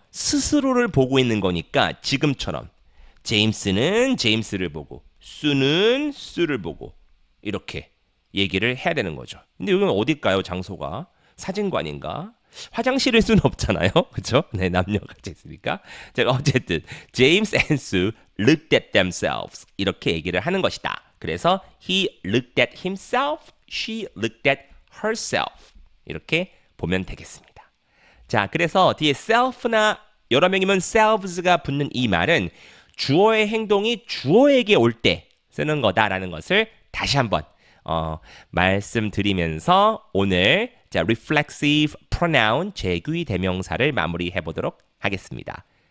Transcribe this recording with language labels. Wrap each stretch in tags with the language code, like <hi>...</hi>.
<ko>스스로를 보고 있는 거니까 지금처럼 제임스는 제임스를 보고 수는 수를 보고 이렇게 얘기를 해야 되는 거죠. 근데 여기는 어딜까요? 장소가 사진관인가? 화장실일 수는 없잖아요. 그렇죠? 네, 남녀가 같이 있으니까. 제가 어쨌든 제임스</ko> <en>and Sue looked at themselves</en> <ko>이렇게 얘기를 하는 것이다. 그래서</ko> <en>he looked at himself, she looked at herself</en> <ko>이렇게 보면 되겠습니다. 자, 그래서 뒤에 self나 여러 명이면 selves가 붙는 이 말은 주어의 행동이 주어에게 올 때 쓰는 거다라는 것을 다시 한번 말씀드리면서 오늘 자, reflexive pronoun 제귀 대명사를 마무리해 보도록 하겠습니다.</ko>